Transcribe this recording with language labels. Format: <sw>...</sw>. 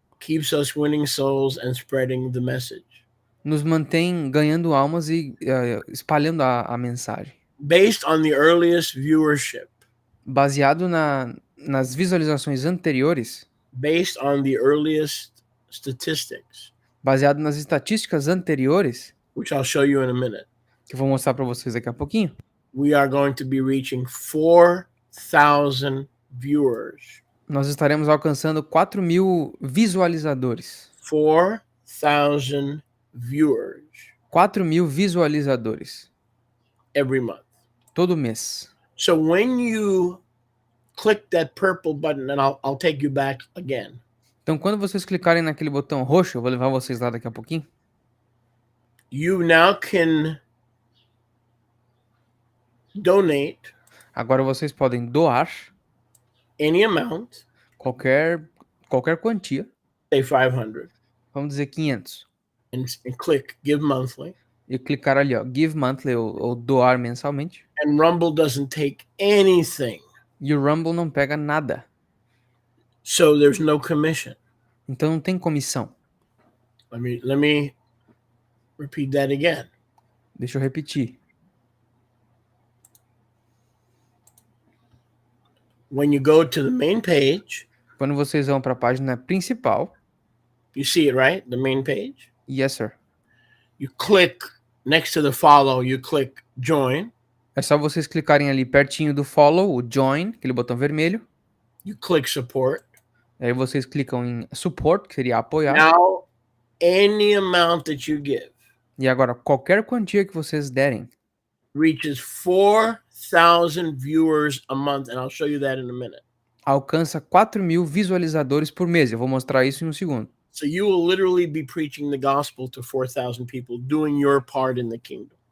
<en>keeps us winning souls and spreading the message.</en> <pt>nos mantém ganhando almas e espalhando a mensagem.</pt> <en>Based on the earliest viewership,</en> <pt>Baseado nas visualizações anteriores,</pt> <en>based on the earliest statistics,</en> <pt>baseado nas estatísticas anteriores,</pt> <en>which I'll show you in a minute,</en> <pt>que eu vou mostrar para vocês daqui a pouquinho,</pt> <en>we are going to be reaching 4,000 viewers.</en> <pt>nós estaremos alcançando 4.000 visualizadores.</pt> <en>4,000 viewers</en> <pt>4.000 visualizadores</pt> <en>every month.</en> <pt>todo mês.</pt> <en>So when you click that purple button, and I'll take you back again.</en> <pt>Então, quando vocês clicarem naquele botão roxo, eu vou levar vocês lá daqui a pouquinho.</pt> <en>You now can donate</en> <pt>Agora vocês podem doar</pt> <en>any amount,</en> <pt>qualquer quantia.</pt> <en>say 500,</en> <pt>Vamos dizer 500.</pt> <en>and click Give Monthly.</en> <pt>E clicar ali, ó, Give Monthly ou doar mensalmente.</pt> <en>And Rumble doesn't take anything.</en> <pt>E o Rumble não pega nada.</pt> <en>So there's no commission.</en> <pt>Então não tem comissão.</pt> <en>Let me repeat that again.</en> <pt>Deixa eu repetir.</pt> <en>When you go to the main page,</en> <pt>Quando vocês vão para a página principal,</pt> <en>you see it, right? The main page. yes, sir. You click next to the follow, you click join.</en> <pt>É só vocês clicarem ali pertinho do follow, o join, aquele botão vermelho.</pt> <en>You click support.</en> <pt>Aí vocês clicam em support, que seria apoiar.</pt> <en>Now, any amount that you give</en> <pt>E agora, qualquer quantia que vocês derem</pt> <en>reaches 4,000 viewers a month, and I'll show you that in a minute.</en> <pt>alcança 4.000 visualizadores por mês. Eu vou mostrar isso em um segundo.</pt> <en>So you will literally be preaching the gospel to 4,000 people, doing your part in the kingdom.</en>